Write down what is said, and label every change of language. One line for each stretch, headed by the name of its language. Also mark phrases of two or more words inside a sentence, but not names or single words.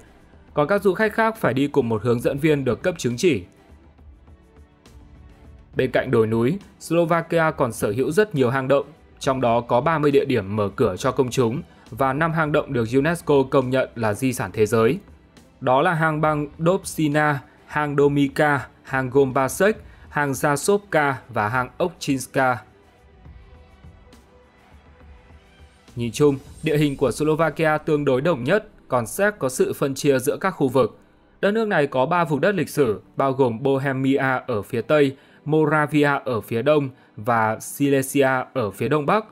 Vietnamese: Còn các du khách khác phải đi cùng một hướng dẫn viên được cấp chứng chỉ. Bên cạnh đồi núi, Slovakia còn sở hữu rất nhiều hang động, trong đó có 30 địa điểm mở cửa cho công chúng và 5 hang động được UNESCO công nhận là di sản thế giới. Đó là hang băng Dobšina, hang Domika, hang Gombasek, hang Zasovka và hang Okchinska. Nhìn chung, địa hình của Slovakia tương đối đồng nhất, còn Séc có sự phân chia giữa các khu vực. Đất nước này có 3 vùng đất lịch sử, bao gồm Bohemia ở phía Tây, Moravia ở phía Đông và Silesia ở phía Đông Bắc.